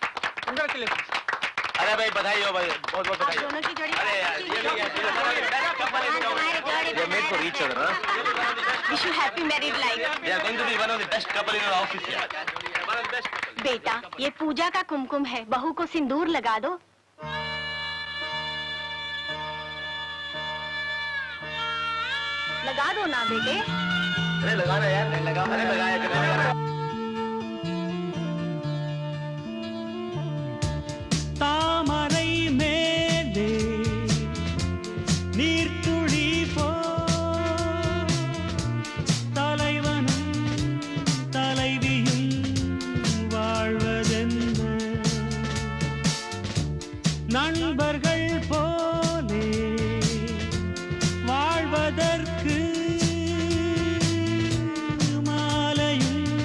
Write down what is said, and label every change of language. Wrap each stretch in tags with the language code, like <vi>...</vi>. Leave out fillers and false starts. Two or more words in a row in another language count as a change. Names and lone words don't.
<hi>अरे भाई बधाई हो भाई बहुत बहुत बधाई दोनों की जोड़ी अरे यार ये</hi> <en>made for each other wish you happy married life they are going to be one of the best couple in our office यार</en> <hi>बेटा ये पूजा का कुमकुम है बहू को सिंदूर लगा दो लगा दो ना बेटे अरे लगाना यार नहीं लगा अरे लगाया</hi> <ta>தாமரை மேலே நீர்த்துளி போ தலைவனும் தலைவியும் வாழ்வதென்ன நண்பர்கள் போலே வாழ்வதற்கு மாலையும்</ta>